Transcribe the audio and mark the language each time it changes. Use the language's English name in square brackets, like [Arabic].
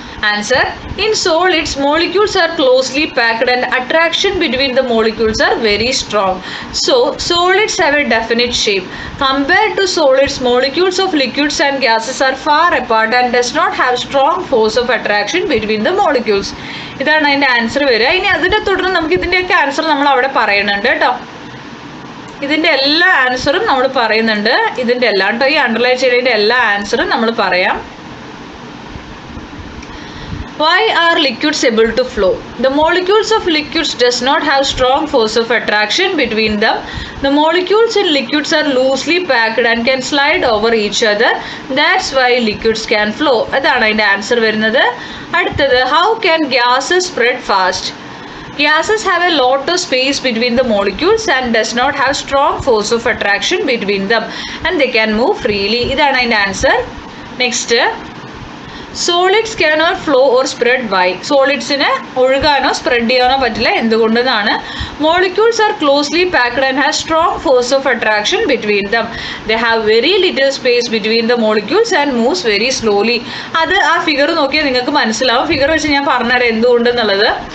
[English] Answer: in solids, molecules are closely packed and attraction between the molecules are very strong. So, solids have a definite shape. Compared to solids, molecules of liquids and gases are far apart and does not have strong force of attraction between the molecules. [Malayalam] ഇതാണ് അതിൻ്റെ answer വരിക. ഇനി അതിൻ്റെ തുടർന്ന് നമുക്ക് ഇതിൻ്റെയൊക്കെ answer നമ്മൾ അവിടെ പറയുന്നുണ്ട് കേട്ടോ. ഇതിൻ്റെ എല്ലാ ആൻസറും നമ്മൾ പറയുന്നുണ്ട്. ഇതിൻ്റെ എല്ലാം കേട്ടോ, ഈ അണ്ടർലൈൻ ചെയ്തതിൻ്റെ എല്ലാ ആൻസറും നമ്മൾ പറയാം. [English] Why are liquids able to flow? The molecules of liquids does not have strong force of attraction between them. The molecules in liquids are loosely packed and can slide over each other. That's why liquids can flow. [Malayalam] അതാണ് അതിൻ്റെ answer വരുന്നത്. [English] അടുത്തത്, how can gases spread fast? Gases have a lot of space between the molecules and does not have strong force of attraction between them and they can move freely. [Malayalam] ഇതാണ് അതിൻ്റെ answer. [English] Next, solids cannot flow or spread. Why? [Malayalam] സോളിഡ്സിന് ഒഴുകാനോ spread ചെയ്യാനോ പറ്റില്ല. എന്തുകൊണ്ടെന്നാണ്? [English] Molecules are closely packed and have strong force of attraction between them. They have very little space between the molecules and moves very slowly. [Malayalam] അത് ആ figure നോക്കിയാൽ നിങ്ങൾക്ക് മനസ്സിലാവും. Figure വെച്ച് ഞാൻ പറഞ്ഞുതരാം എന്തുകൊണ്ടെന്നുള്ളത്.